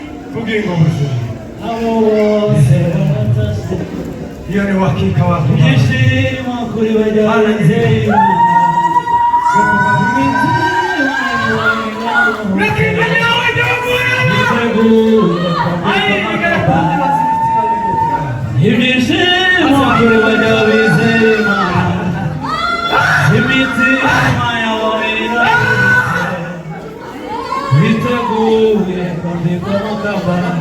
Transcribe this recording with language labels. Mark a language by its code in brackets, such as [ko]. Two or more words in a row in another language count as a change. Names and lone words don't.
[rw] bugingo buzima abo bose baratashye [sw] iyo ni uhakika wako [rw] ibyishimo kuri bagenzi ibyishimo kuri bagenzi imitima yawe biteguye kwambikwa amakamba